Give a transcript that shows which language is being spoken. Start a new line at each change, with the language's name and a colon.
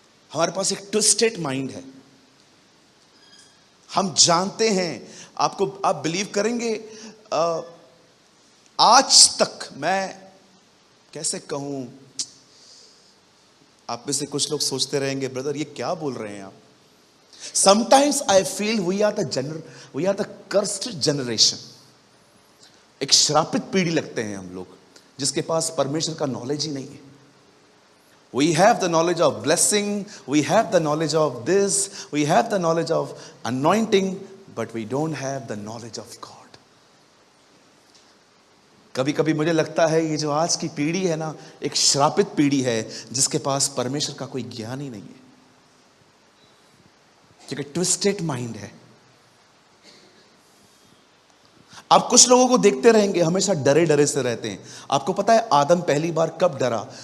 Hindi: हमारे पास एक twisted mind है। हम जानते हैं, आप बिलीव करेंगे, आज तक मैं कैसे कहूं, आप में से कुछ लोग सोचते रहेंगे ब्रदर ये क्या बोल रहे हैं आप।
English: Sometimes I feel we are the cursed generation।
Hindi: एक श्रापित पीढ़ी लगते हैं हम लोग, जिसके पास परमेश्वर का नॉलेज ही नहीं है।
English: We have the knowledge of blessing, we have the knowledge of this, we have the knowledge of anointing, but we don't have the knowledge of God।
Hindi: कभी कभी मुझे लगता है ये जो आज की पीढ़ी है ना, एक श्रापित पीढ़ी है जिसके पास परमेश्वर का कोई ज्ञान ही नहीं है, क्योंकि ट्विस्टेड माइंड है। आप कुछ लोगों को देखते रहेंगे हमेशा डरे डरे से रहते हैं। आपको पता है आदम पहली बार कब डरा?